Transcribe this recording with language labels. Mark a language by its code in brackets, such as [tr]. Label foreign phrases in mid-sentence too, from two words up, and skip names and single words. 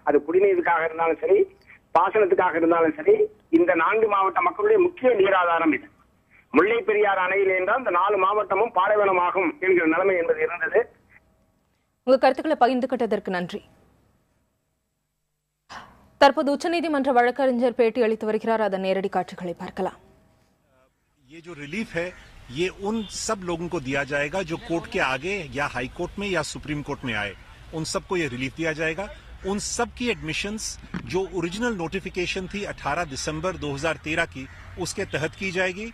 [ta] அது குடிநீருக்காக இருந்தாலும் சரி, பாசனத்துக்காக இருந்தாலும் சரி, இந்த 4 மாவட்ட மக்களுடைய முக்கிய நீராதாரம் இது. முல்லை பெரியாறு அணையில் என்றால் இந்த 4 மாவட்டமும் பாலைவனமாகும் என்கிற நிலைமை என்பது இருந்தது. உங்க கருத்துக்களை பகிர்ந்துகிட்டதற்கு நன்றி. தற்போது உச்சநீதிமன்ற வழக்கறிஞர் பேட்டி அளித்து வருகிறார். அதன் நேரடி காட்சிகளை பார்க்கலாம். [hi] ये जो रिलीफ है ये उन सब लोगों को दिया जाएगा जो कोर्ट के आगे या हाई कोर्ट में या सुप्रीम कोर्ट में आए, उन सबको ये रिलीफ दिया जाएगा. उन सब की एडमिशंस जो [en] original notification [hi] थी 18 दिसंबर 2013 की, उसके तहत की जाएगी.